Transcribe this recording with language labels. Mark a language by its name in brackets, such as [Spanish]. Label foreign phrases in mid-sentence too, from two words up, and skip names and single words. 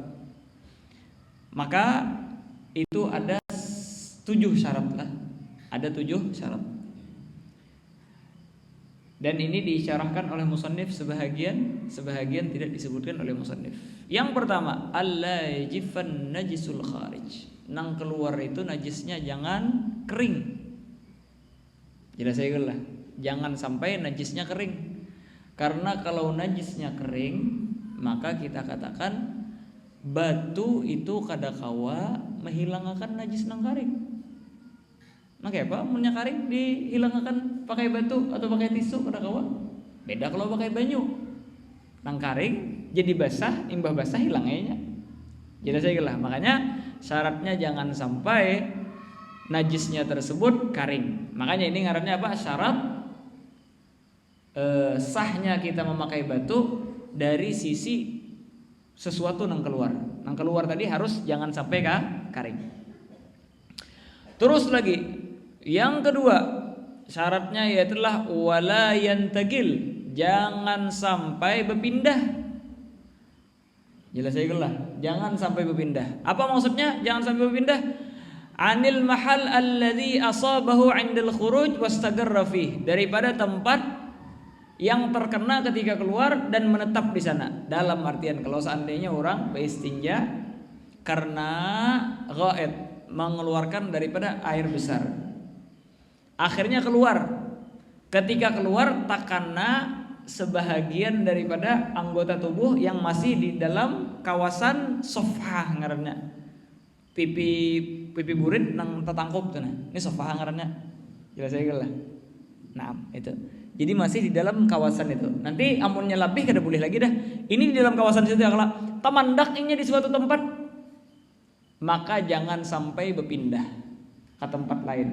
[Indonesian] Maka itu ada 7 syarat lah. Ada 7 syarat. Dan ini diisyarahkan oleh musannif sebahagian tidak disebutkan oleh musannif. Yang pertama, [Arabic] ألا يجف النجس الخارج. [Banjar] Nang keluar itu najisnya jangan kering. [Indonesian] Jelas saya lah, jangan sampai najisnya kering. Karena kalau najisnya kering, maka kita katakan batu itu kadakawa menghilangkan najis nang karing. Maka apa? [Banjar] Munnya karing dihilangkan pakai batu atau pakai tisu kadakawa. Beda kalau pakai banyu. Nang karing jadi basah, imbah basah hilangnya. [Indonesian] Jelas saya lah, makanya syaratnya jangan sampai najisnya tersebut karing. Makanya ini ngarannya apa? Syarat sahnya kita memakai batu dari sisi sesuatu nang keluar. [Banjar] Nang keluar tadi harus jangan sampai karing. [Indonesian] Terus lagi, yang kedua syaratnya yaitulah [Arabic] ولا ينتقل, [Indonesian] jangan sampai berpindah. Jelas saya lah, jangan sampai berpindah. Apa maksudnya jangan sampai berpindah? [Arabic] عن المحل الذي أصابه عند الخروج واستقر فيه, [Indonesian] daripada tempat yang terkena ketika keluar dan menetap di sana. Dalam artian kalau seandainya orang beristinja karena ghaid, mengeluarkan daripada air besar, akhirnya keluar. Ketika keluar tak kena sebahagian daripada anggota tubuh yang masih di dalam kawasan sofha ngarannya. [Banjar] Pipi burit nang tetangkup tuh nah. [Indonesian] Ini sofah ngarannya. Jelas saya lah. Nah, itu. [Banjar] Jadi masih di dalam kawasan itu. Nanti amunnya lebih kada boleh lagi dah. [Indonesian] Ini di dalam kawasan situ ya kalau tamandaknya di suatu tempat, maka jangan sampai berpindah ke tempat lain.